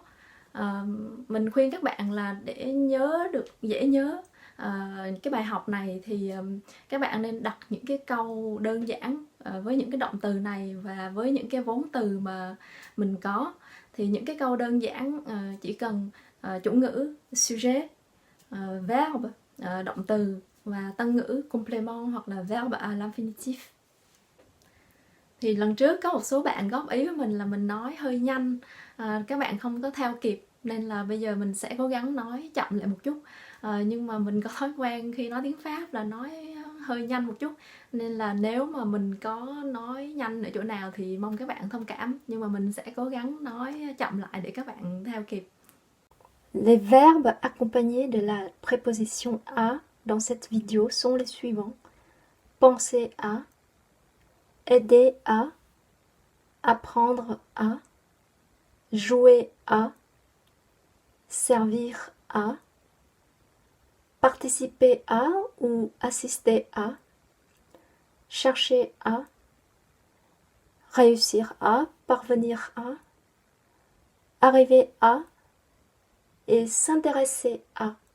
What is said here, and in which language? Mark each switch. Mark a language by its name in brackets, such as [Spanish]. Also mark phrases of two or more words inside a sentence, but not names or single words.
[Vietnamese] Mình khuyên các bạn là để nhớ được dễ nhớ cái bài học này thì các bạn nên đặt những cái câu đơn giản với những cái động từ này và với những cái vốn từ mà mình có. Thì những cái câu đơn giản chỉ cần chủ ngữ [French] sujet, verbe, [Vietnamese] động từ và tăng ngữ complément hoặc là [French] verbe à l'infinitif. [Vietnamese] Thì lần trước có một số bạn góp ý với mình là mình nói hơi nhanh, các bạn không có theo kịp nên là bây giờ mình sẽ cố gắng nói chậm lại một chút. Nhưng mà mình có thói quen khi nói tiếng Pháp là nói hơi nhanh một chút, nên là nếu mà mình có nói nhanh ở chỗ nào thì mong các bạn thông cảm, nhưng mà mình sẽ cố gắng nói chậm lại để các bạn theo kịp. [French] Les verbes accompagnés de la préposition à dans cette vidéo sont les suivants. Penser à, aider à, apprendre à, jouer à, servir à, participer à ou assister à, chercher à, réussir à, parvenir à, arriver à et s'intéresser à.